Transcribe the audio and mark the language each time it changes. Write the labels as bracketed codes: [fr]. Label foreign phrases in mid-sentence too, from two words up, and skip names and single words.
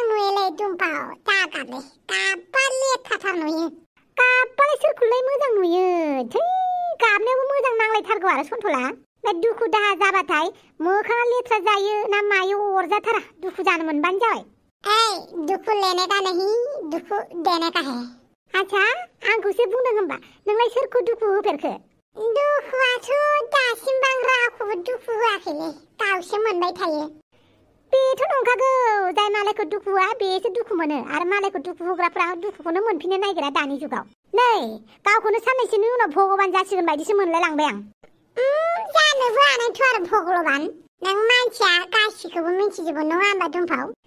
[brx] नुयोलै दुम्फाव दागाबलै गाबबा लेथ्राथार नुयो गाबबालाय सोरखौलाय मोजां नुयो थै गाबनायावबो मोजां नांलायथारगौ आरो सन्थला दुखु दाहा जाबाथाय मोखाङा लेथ्रा जायो ना मायो अरजाथारा दुखु जानो मोनबानो जाबाय [hi] दुखु लेने का नहीं दुखु देने का है [brx] आच्छा आंखौसो बुंदों होनबा नोंलाय सोरखौ दुखु होफेरखो दुखुआथ' दासिमबो आं रावखौबो दुखु होआखैलै गावसो मोनबाय थायो बेथ' नंखागौ जाय मालायखौ दुखु होआ बेसो दुखु मोनो आरो मालायखौ दुखु होग्राफ्रा दुखुखौनो मोनफिननो नागिरा दानि जुगाव नै गावखौनो साननैसोनि उनाव भगबान जासिगोन बायदिसो मोनलाय लांबाय आं जानोबो हानायथ' आरो भगबान नों मानसिया गासिखौबो मिथिजोबो नङा होनबा दुम्फाव